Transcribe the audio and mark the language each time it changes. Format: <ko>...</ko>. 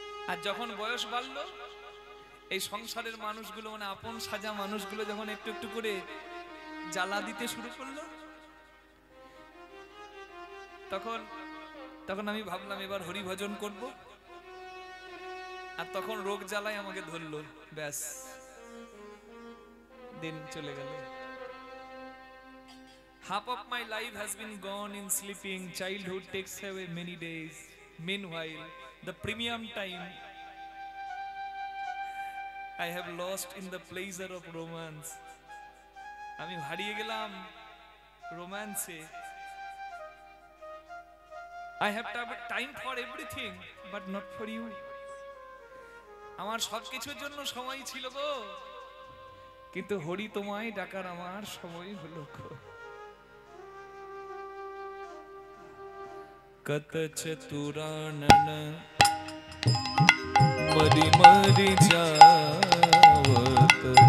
<bn>আর যখন বয়স বাড়লো, এই সংসারের মানুষগুলো মানে আপন সাজা মানুষগুলো যখন একটু একটু করে জ্বালা দিতে শুরু করলো, তখন আমি ভাবলাম এবার হরি ভজন করব। আর তখন রোগ জ্বালায় আমাকে ধরলো, ব্যাস দিন চলে গেল।</bn> <en>Half of my life has been gone in sleeping. Childhood takes away many days. Meanwhile, the premium time I have lost in the pleasure of romance.</en> <bn>আমি হারিয়ে গেলাম রোম্যান্সে।</bn> <en>I have time for everything, but not for you.</en> <bn>আমার সবকিছুর জন্য সময় ছিল গো, কিন্তু হরি তোমায় ডাকার আমার সময় হলো গো। কত চতুরানন মরি মরি যাওত,</bn>